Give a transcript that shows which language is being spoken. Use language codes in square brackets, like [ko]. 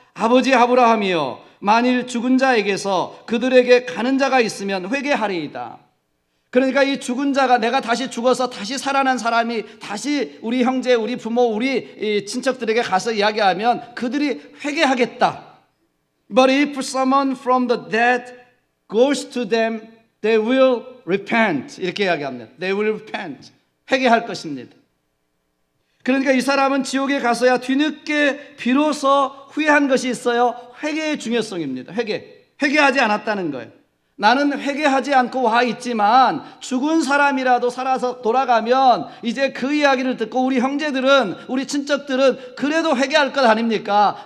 [ko] 아버지 아브라함이여, 만일 죽은 자에게서 그들에게 가는 자가 있으면 회개하리이다. 그러니까 이 죽은 자가 내가 다시 죽어서 다시 살아난 사람이 다시 우리 형제, 우리 부모, 우리 친척들에게 가서 이야기하면 그들이 회개하겠다. [en] But if someone from the dead goes to them, they will repent. [ko] 이렇게 이야기합니다. [en] They will repent. [ko] 회개할 것입니다. 그러니까 이 사람은 지옥에 가서야 뒤늦게 비로소 후회한 것이 있어요. 회개의 중요성입니다. 회개하지 않았다는 거예요. 나는 회개하지 않고 와 있지만 죽은 사람이라도 살아서 돌아가면 이제 그 이야기를 듣고 우리 형제들은, 우리 친척들은 그래도 회개할 것 아닙니까?